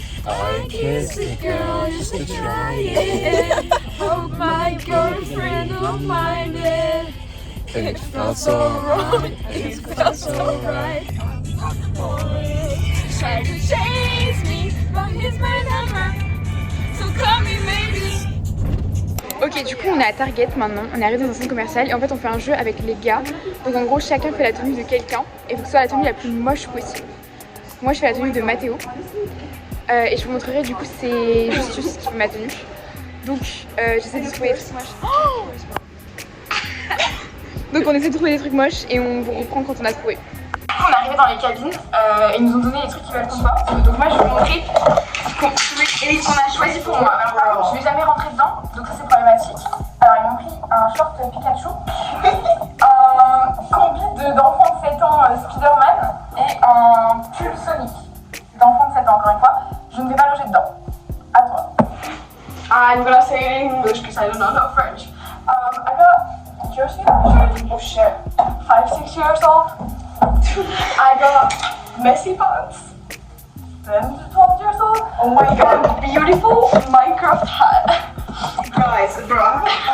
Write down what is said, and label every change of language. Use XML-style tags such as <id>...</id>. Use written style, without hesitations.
<en>I kiss a girl just to try it. Hope my boyfriend don't mind it. It felt so wrong, it felt so right. Tried to chase me, but he's my number. So call me maybe.</en> <fr>Ok, du coup on est à Target maintenant, on est arrivé dans un centre commercial et en fait on fait un jeu avec les gars. Donc en gros chacun fait la tenue de quelqu'un et il faut que ce soit la tenue la plus moche possible. Moi je fais la tenue de Mathéo et je vous montrerai du coup c'est Justus qui fait ma tenue. Donc j'essaie de trouver des trucs moches. Oh donc on essaie de trouver des trucs moches et on vous reprend quand on a trouvé. On est arrivé dans les cabines et ils nous ont donné les trucs qu'ils veulent qu'on porte. Donc moi je vais vous montrer et qu'on a choisi pour moi. Alors par contre je vais jamais rentrer dedans, donc ça c'est problématique. Alors ils m'ont pris un short Pikachu, un combi d'enfant de 7 ans Spider-Man et un pull Sonic d'enfant de 7 ans encore une fois. Je ne vais pas loger dedans. À toi.</fr> <en>I'm gonna say it in English because I don't know no French. I got jersey. Oh shit. 5-6 years old. I got messy buns. 10 to 12 years old. Oh my god, beautiful Minecraft hat. Guys, bro.</en>